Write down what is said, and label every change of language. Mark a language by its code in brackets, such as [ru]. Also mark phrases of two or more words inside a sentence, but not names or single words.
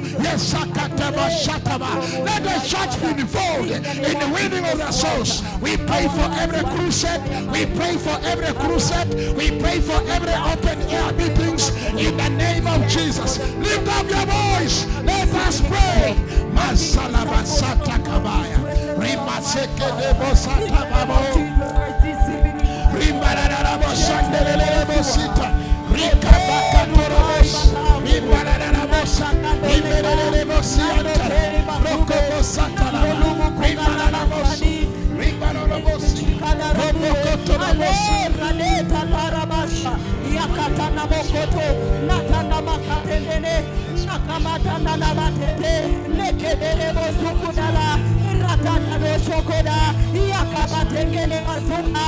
[en] Yes, Sakataba Shataba. Let the church be involved in the winning of the souls. We pray for every crusade. We pray for every crusade. We pray for every open air meetings in the name of Jesus. Lift up your voice. Let us pray. Masalaba Sata Kabaya. Rimaseke Debo Sata Babo. Rimbararabo Sandelebo Sita. Rikabaka Torobos. Rimbararabo Sata. Rimbararabo Sata. Rokobo Sata. Rimbararabo Sata. Rimbararabo Sata. Rokobo Torobos. Raleta Larabasha, Yakatana Mokoto, Natana Makatene, Nakamatana Namatete, Nekede Bosukudala, Ratana Shokoda, Yakabatengele Basuna,